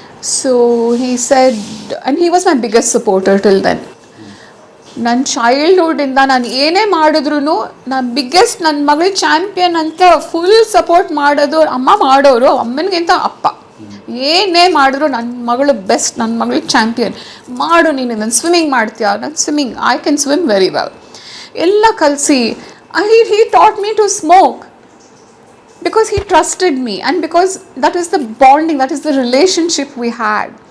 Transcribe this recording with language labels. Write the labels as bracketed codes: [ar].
[en] So he said, and he was my biggest supporter till then. [kn] ನನ್ನ ಚೈಲ್ಡ್ಹುಡ್ಡಿಂದ ನಾನು ಏನೇ ಮಾಡಿದ್ರು ನಾನು ಬಿಗ್ಗೆಸ್ಟ್ ನನ್ನ ಮಗಳು ಚಾಂಪಿಯನ್ ಅಂತ ಫುಲ್ ಸಪೋರ್ಟ್ ಮಾಡೋದು ಅಮ್ಮ ಮಾಡೋರು, ಅಮ್ಮನಿಗಿಂತ ಅಪ್ಪ. ಏನೇ ಮಾಡಿದ್ರು ನನ್ನ ಮಗಳು ಬೆಸ್ಟ್, ನನ್ನ ಮಗಳು ಚಾಂಪಿಯನ್, ಮಾಡು ನೀನು, ನಾನು ಸ್ವಿಮ್ಮಿಂಗ್ ಮಾಡ್ತೀಯಾ, ನಾನು swimming, [en] I can swim very well [kn] ಎಲ್ಲ ಕಲಿಸಿ. [en] he taught me to smoke because he trusted me and because that is the bonding, that is the relationship we had.